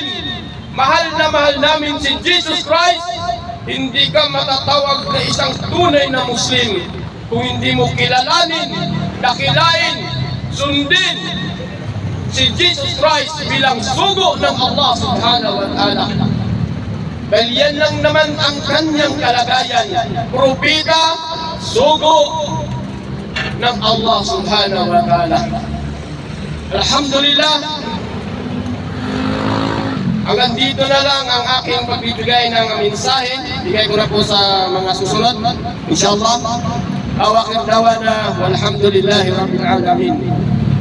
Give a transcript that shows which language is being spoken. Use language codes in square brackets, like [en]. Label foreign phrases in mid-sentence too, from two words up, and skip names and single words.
[tl] Mahal na mahal namin si Jesus Christ. Hindi ka matatawag na isang tunay na Muslim kung hindi mo kilalanin, dakilain, sundin si Jesus Christ bilang sugo ng Allah [ar] subhanahu wa ta'ala. [tl] Dahil yan lang naman ang kanyang kalagayan, propeta, sugo ng Allah [ar] subhanahu wa ta'ala. [tl] Alhamdulillah, hanggang dito na lang ang aking pagbibigay ng mensahe. Bigay ko na po sa mga susunod, inshallah. [ar] Awakir dawana walhamdulillahi rabbil alamin.